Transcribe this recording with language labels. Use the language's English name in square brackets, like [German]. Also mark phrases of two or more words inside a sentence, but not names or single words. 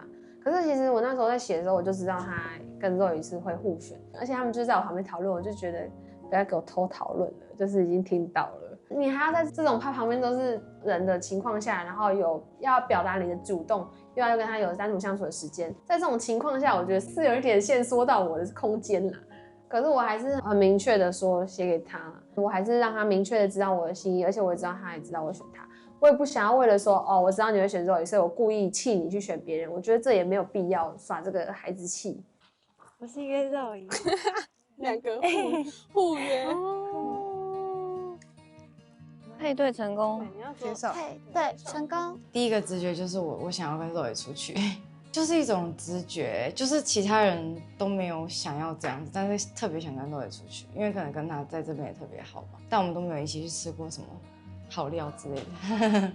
[Chinese] 可是其實我那時候在寫的時候，我就知道他跟Zoe是會互選，而且他們就在我旁邊討論，我就覺得不要給我偷討論了，就是已經聽到了。你還要在這種他旁邊都是人的情況下，然後有要表達你的主動，又要跟他有單獨相處的時間，在這種情況下，我覺得是有一點限縮到我的空間啦。可是我還是很明確的說寫給他，我還是讓他明確的知道我的心意，而且我也知道他也知道我選他。我也不想要為了說哦，我知道你會選 Zoe，所以我故意氣你去選別人。我覺得這也沒有必要耍這個孩子氣。我是約Zoe，兩個互約。配對成功，你要舉手。配對成功。第一個直覺就是我想要跟Zoe出去，就是一種直覺，就是其他人都沒有想要這樣子，但是特別想跟Zoe出去，因為可能跟他在這邊也特別好吧，但我們都沒有一起去吃過什麼好料之類的。